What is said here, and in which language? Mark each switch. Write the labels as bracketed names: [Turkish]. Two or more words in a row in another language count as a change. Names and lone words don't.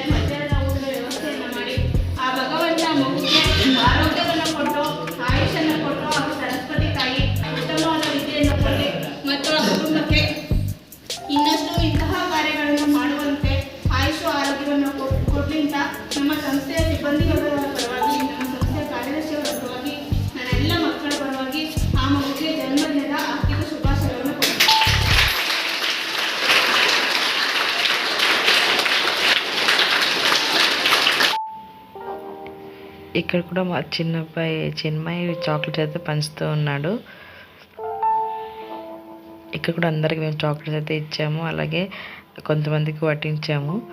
[Kannada] ಮಧ್ಯಾಹ್ನದ ಊಟದ ವ್ಯವಸ್ಥೆಯನ್ನು ಮಾಡಿ ಆ ಭಗವಂತ ಮಗುವಿಗೆ ಆರೋಗ್ಯವನ್ನು ಕೊಟ್ಟು ಆಯುಷನ್ನು ಕೊಟ್ಟು ಹಾಗೂ ಸರಸ್ವತಿ ತಾಯಿ ಉತ್ತಮವಾದ ವಿದ್ಯೆಯನ್ನು ಕೊಟ್ಟು ಮತ್ತು ಆ ಕುಟುಂಬಕ್ಕೆ ಇನ್ನಷ್ಟು ಇಂತಹ ಕಾರ್ಯಗಳನ್ನು ಮಾಡುವಂತೆ ಆಯುಷ ಆರೋಗ್ಯವನ್ನು ಕೊಡ್ಲಿ ಅಂತ ನಮ್ಮ ಸಂಸ್ಥೆಯ ಸಿಬ್ಬಂದಿಗಳ ಪರವಾಗಿ, ನಮ್ಮ ಸಂಸ್ಥೆಯ ಕಾರ್ಯದರ್ಶಿಯವರ ಪರವಾಗಿ, ನನ್ನ ಎಲ್ಲ ಮಕ್ಕಳ ಪರವಾಗಿ ಆ ಮಗುವಿಗೆ ಜನ್ಮದಿನದ ಆರ್ಥಿಕ ಶುಭಾಶಯಗಳನ್ನು ಕೊಡ್ತೀನಿ. [Telugu] ఇక్కడ కూడా మా చిన్నబ్బాయి చిన్మయి చాక్లెట్స్ అయితే పంచుతూ ఉన్నాడు. ఇక్కడ కూడా అందరికి మేము చాక్లెట్స్ అయితే ఇచ్చాము, అలాగే కొంతమందికి వడ్డించాము.